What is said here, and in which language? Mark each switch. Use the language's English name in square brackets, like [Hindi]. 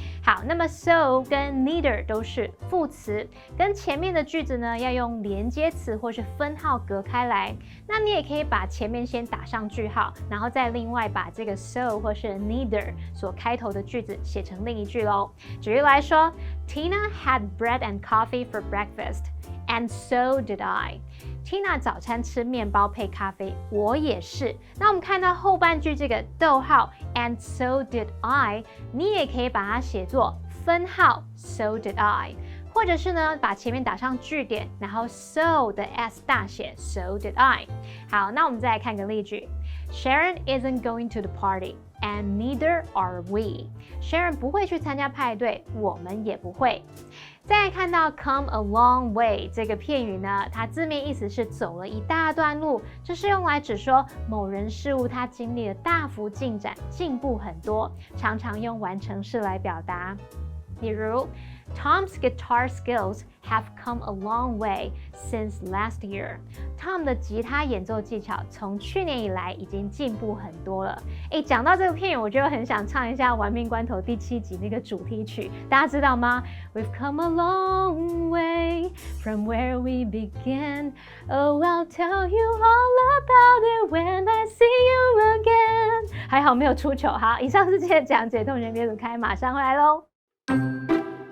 [Chinese] 好，那么 so 跟 neither 都是副词，跟前面的句子呢要用连接词或是分号隔开来。那你也可以把前面先打上句号，然后再另外把这个 so 或是 neither 所开头的句子写成另一句咯。举例来说 [English] ，Tina had bread and coffee for breakfast, and so did I. [Chinese] Tina 早餐吃面包配咖啡，我也是。那我们看到后半句这个逗号 [English] and so did I， [Chinese] 你也可以把它写作分号 [English] so did I， [Chinese] 或者是呢把前面打上句点，然后 so 的 s 大写 so did I。好，那我们再来看个例句。 [English] Sharon isn't going to the party, and neither are we. [Chinese] Sharon 不会去参加派对，我们也不会。再来看到 [English] come a long way [Chinese] 这个片语呢，它字面意思是走了一大段路，这是用来指说某人事物它经历了大幅进展，进步很多，常常用完成式来表达。比如 [English] Tom's guitar skills have come a long way since last year. [Chinese] Tom 的吉他演奏技巧从去年以来已经进步很多了。讲到这个片语，我就很想唱一下《玩命关头》第7集那个主题曲，大家知道吗 ？ [English] We've come a long way from where we began. Oh, I'll tell you all about it when I see you again. [Chinese] 还好没有出糗。好，以上是今天的讲解，同学别走开，马上回来喽。